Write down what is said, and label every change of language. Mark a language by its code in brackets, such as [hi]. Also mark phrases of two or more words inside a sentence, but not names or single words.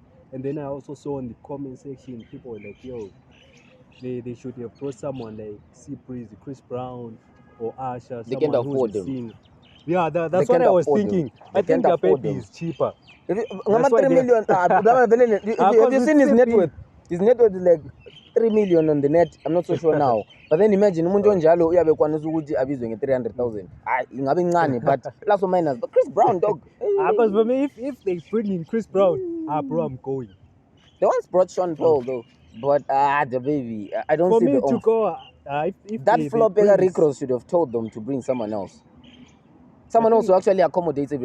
[en] And then I also saw in the comment section people were like, they should have brought someone like Breeze, Chris Brown or Asha. They can't afford them. Sing. Yeah, that's what I was thinking. I think Dababy is cheaper. Have you seen his net worth? His net worth is like 3 million on the net. I'm not so sure now. But then imagine [nd] umuntu onjalo uyabe kwanisa ukuthi abizwe nge-300,000. Ingabe incane [en] but plus or minus. But Chris Brown, dog. Because for me, if they bring in Chris Brown, bro, I'm going. They once brought Sean Paul though. But Dababy, I don't for see me the to go. If that flopper Rick Ross should have told them to bring someone else. Someone else who actually accommodates everything.